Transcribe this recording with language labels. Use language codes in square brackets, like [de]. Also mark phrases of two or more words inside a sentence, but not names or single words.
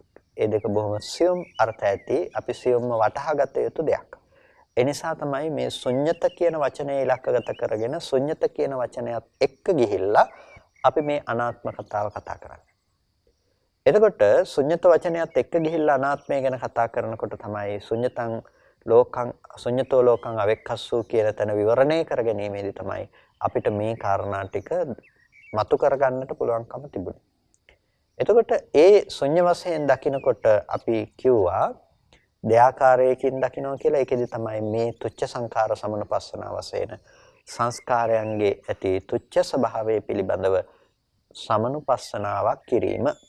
[si] ඒ දෙක බොහොම සියුම් අර්ථ ඇති අපි සියුම්ව වටහා ගත යුතු දෙයක්. ඒ නිසා තමයි මේ ශුන්්‍යත කියන වචනේ ඉලක්කගත කරගෙන ශුන්්‍යත කියන වචනයත් එක්ක ගිහිල්ලා අපි මේ අනාත්ම කතාව කතා කරන්නේ. එතකොට ශුන්්‍යත වචනයත් එක්ක ගිහිල්ලා අනාත්මය ගැන කතා කරනකොට තමයි [pi] ශුන්්‍යතං ලෝකං ශුන්්‍යතෝ ලෝකං අවෙක්ඛස්සෝ [si] කියන තැන විවරණය කරගැනීමේදී තමයි අපිට මේ කාරණා ටික මතු කරගන්නට පුළුවන්කම තිබුණේ. එතකොට ඒ ශුන්‍ය වශයෙන් දකිනකොට අපි කිව්වා දෙආකාරයකින් දකිනවා කියලා. ඒකෙදි තමයි මේ [pi] තුච්ඡ සංඛාර සමනුපස්සන [si] වශයෙන් සංස්කාරයන්ගේ ඇති තුච්ඡ ස්වභාවය පිළිබඳව සමනුපස්සනාවක් කිරීම.